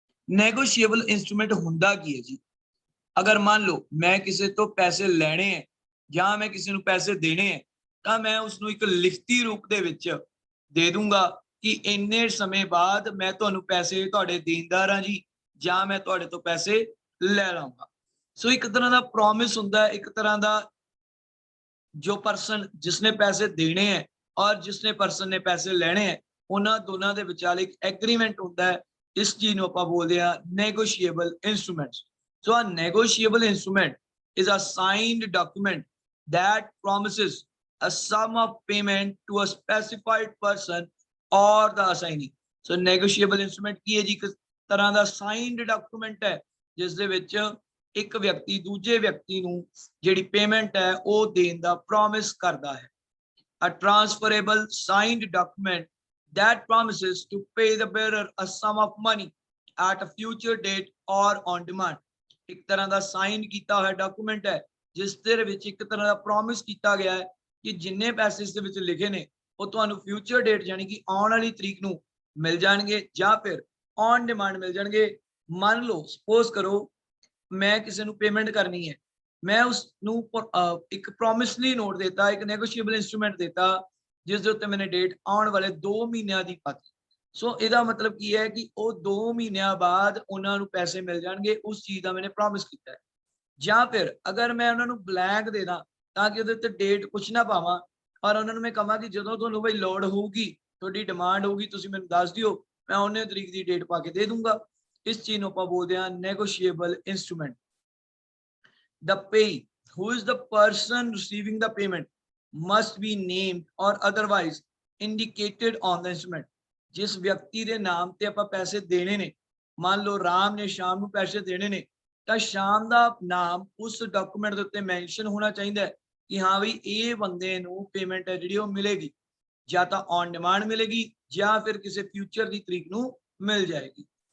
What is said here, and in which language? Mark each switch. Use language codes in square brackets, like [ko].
[pa] Negotiable instrument ਹੁੰਦਾ ਕੀ ਹੈ ਜੀ? ਅਗਰ ਮੰਨ ਲਓ ਮੈਂ ਕਿਸੇ ਤੋਂ ਪੈਸੇ ਲੈਣੇ ਹੈ ਜਾਂ ਮੈਂ ਕਿਸੇ ਨੂੰ ਪੈਸੇ ਦੇਣੇ ਹੈ ਤਾਂ ਮੈਂ ਉਸਨੂੰ ਇੱਕ ਲਿਖਤੀ ਰੂਪ ਦੇ ਵਿੱਚ ਦੇ ਦੂੰਗਾ ਕਿ ਇੰਨੇ ਸਮੇਂ ਬਾਅਦ ਮੈਂ ਤੁਹਾਨੂੰ ਪੈਸੇ ਤੁਹਾਡੇ ਦੇਣਦਾਰ ਹਾਂ ਜੀ, ਜਾਂ ਮੈਂ ਤੁਹਾਡੇ ਤੋਂ ਪੈਸੇ ਲੈ ਲਵਾਂਗਾ। ਸੋ ਇੱਕ ਤਰ੍ਹਾਂ ਦਾ ਪ੍ਰੋਮਿਸ ਹੁੰਦਾ ਹੈ, ਇੱਕ ਤਰ੍ਹਾਂ ਦਾ ਜੋ ਪਰਸਨ ਜਿਸਨੇ ਪੈਸੇ ਦੇਣੇ ਹੈ ਔਰ ਜਿਸਨੇ ਪਰਸਨ ਨੇ ਪੈਸੇ ਲੈਣੇ ਹੈ, ਉਹਨਾਂ ਦੋਨਾਂ ਦੇ ਵਿਚਾਲੇ ਇੱਕ ਐਗਰੀਮੈਂਟ ਹੁੰਦਾ ਹੈ। ਇਸ ਚੀਜ਼ ਨੂੰ ਆਪਾਂ ਬੋਲਦੇ ਆ negotiable instruments. [en] So a negotiable instrument is a signed document that promises a sum of payment to a specified person or the assignee. [pa] So negotiable instrument ਕੀ ਹੈ ਜੀ? ਇੱਕ ਤਰ੍ਹਾਂ ਦਾ signed document ਹੈ ਜਿਸ ਦੇ ਵਿੱਚ ਇੱਕ ਵਿਅਕਤੀ ਦੂਜੇ ਵਿਅਕਤੀ ਨੂੰ ਜਿਹੜੀ ਪੇਮੈਂਟ ਹੈ ਉਹ ਦੇਣ ਦਾ ਪ੍ਰੋਮਿਸ ਕਰਦਾ ਹੈ। [en] A transferable signed document that promises to pay the bearer a sum of money at a future date or on demand. [pa] ਇੱਕ ਤਰ੍ਹਾਂ ਦਾ ਸਾਈਨ ਕੀਤਾ ਹੋਇਆ ਡਾਕੂਮੈਂਟ ਹੈ ਜਿਸ ਦੇ ਵਿੱਚ ਇੱਕ ਤਰ੍ਹਾਂ ਦਾ ਪ੍ਰੋਮਿਸ ਕੀਤਾ ਗਿਆ ਹੈ ਕਿ ਜਿੰਨੇ ਪੈਸੇ ਇਸ ਦੇ ਵਿੱਚ ਲਿਖੇ ਨੇ ਉਹ ਤੁਹਾਨੂੰ ਫਿਊਚਰ ਡੇਟ ਯਾਨੀ ਕਿ ਆਉਣ ਵਾਲੀ ਤਰੀਕ ਨੂੰ ਮਿਲ ਜਾਣਗੇ ਜਾਂ ਫਿਰ ਔਨ ਡਿਮਾਂਡ ਮਿਲ ਜਾਣਗੇ। ਮੰਨ ਲਓ ਸਪੋਜ਼ ਕਰੋ ਮੈਂ ਕਿਸੇ ਨੂੰ ਪੇਮੈਂਟ ਕਰਨੀ ਹੈ, ਮੈਂ ਉਸ ਨੂੰ ਇੱਕ ਪ੍ਰੋਮਿਸਲੀ ਨੋਟ ਦੇਤਾ, ਇੱਕ ਨੈਗੋਸ਼ੀਏਬਲ ਇੰਸਟਰੂਮੈਂਟ ਦੇਤਾ ਜਿਸ ਦੇ ਉੱਤੇ ਮੈंने ਡੇਟ ਆਉਣ ਵਾਲੇ 2 ਮਹੀਨਿਆਂ ਦੀ ਪਾਤੀ। ਸੋ ਇਹਦਾ ਮਤਲਬ ਕੀ ਹੈ ਕਿ ਉਹ 2 ਮਹੀਨਿਆਂ ਬਾਅਦ ਉਹਨਾਂ ਨੂੰ ਪੈਸੇ ਮਿਲ ਜਾਣਗੇ ਉਸ ਚੀਜ਼ ਦਾ ਮੈंने ਪ੍ਰੋਮਿਸ ਕੀਤਾ ਹੈ। ਜਾਂ ਫਿਰ ਅਗਰ ਮੈਂ ਉਹਨਾਂ ਨੂੰ ਬਲੈਂਕ ਦੇ ਦਾਂ ਤਾਂ ਕਿ ਉਹਦੇ ਉੱਤੇ ਡੇਟ ਕੁਛ ਨਾ ਪਾਵਾਂ ਔਰ ਉਹਨਾਂ ਨੂੰ ਮੈਂ ਕਹਾਂ ਕਿ ਜਦੋਂ ਤੁਹਾਨੂੰ ਬਈ ਲੋੜ ਹੋਊਗੀ, ਤੁਹਾਡੀ ਡਿਮਾਂਡ ਹੋਊਗੀ, ਤੁਸੀਂ ਮੈਨੂੰ ਦੱਸ ਦਿਓ, ਮੈਂ ਉਹਨੇ ਤਰੀਕ ਦੀ ਡੇਟ ਪਾ ਕੇ ਦੇ ਦੂੰਗਾ। ਇਸ ਚੀਜ਼ ਨੂੰ ਆਪਾਂ ਬੋਲਦੇ ਹਾਂ negotiable instrument. [en] The payee, who is the person receiving the payment, must be named or otherwise indicated on the instrument. [hi] जिस व्यक्ति [pa] ਦੇ ਨਾਮ ਤੇ ਆਪਾਂ ਪੈਸੇ ਦੇਣੇ ਨੇ, ਮੰਨ ਲਓ ਰਾਮ ਨੇ ਸ਼ਾਮ ਨੂੰ ਪੈਸੇ ਦੇਣੇ ਨੇ, ਤਾਂ ਸ਼ਾਮ ਦਾ ਨਾਮ ਉਸ ਡਾਕੂਮੈਂਟ ਦੇ ਉੱਤੇ ਮੈਂਸ਼ਨ ਹੋਣਾ ਚਾਹੀਦਾ ਹੈ ਕਿ ਹਾਂ ਵੀ ਇਹ ਬੰਦੇ ਨੂੰ ਪੇਮੈਂਟ ਹੈ ਜਿਹੜੀ ਉਹ ਮਿਲੇਗੀ, ਜਾਂ ਤਾਂ ਔਨ ਡਿਮਾਂਡ ਮਿਲੇਗੀ ਜਾਂ ਫਿਰ ਕਿਸੇ ਫਿਊਚਰ ਦੀ ਤਰੀਕ ਨੂੰ ਮਿਲ ਜਾਏਗੀ।